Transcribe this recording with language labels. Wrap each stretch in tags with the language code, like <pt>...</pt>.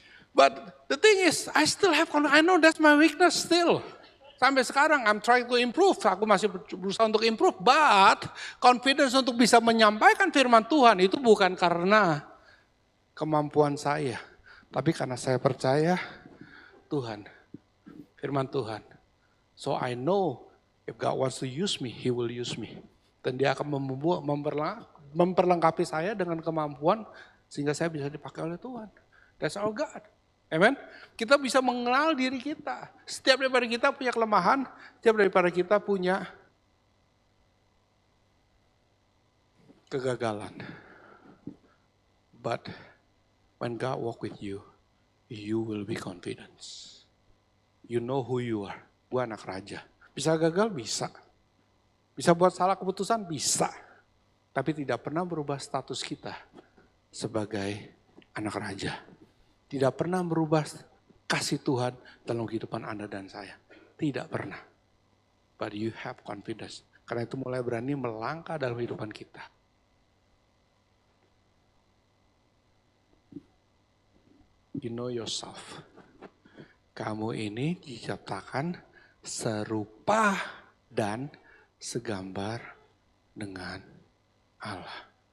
<en>But the thing is, I still have confidence. I know that's my weakness still.</en> <id>Sampai sekarang,</id> <en>I'm trying to improve.</en> <id>Aku masih berusaha untuk improve.</id> <en>But confidence</en> <id>untuk bisa menyampaikan firman Tuhan itu bukan karena kemampuan saya. Tapi karena saya percaya Tuhan, firman Tuhan.</id> <en>So I know if God wants to use me, He will use me.</en> <id>Dan Dia akan memperlengkapi saya dengan kemampuan sehingga saya bisa dipakai oleh Tuhan.</id> <en>That's our God.</en> <id>Amen. Kita bisa mengenal diri kita. Setiap daripada kita punya kelemahan, setiap daripada kita punya kegagalan.</id> <en>But when God walk with you, you will be confident. You know who you are.</en> <id>Gue anak raja. Bisa gagal? Bisa. Bisa buat salah keputusan? Bisa. Tapi tidak pernah berubah status kita sebagai anak raja. Tidak pernah berubah kasih Tuhan dalam kehidupan Anda dan saya. Tidak pernah.</id> <en>But you have confidence.</en> <id>Karena itu mulai berani melangkah dalam kehidupan kita.</id> <en>You know yourself.</en> <id>Kamu ini diciptakan serupa dan segambar dengan Allah.</id>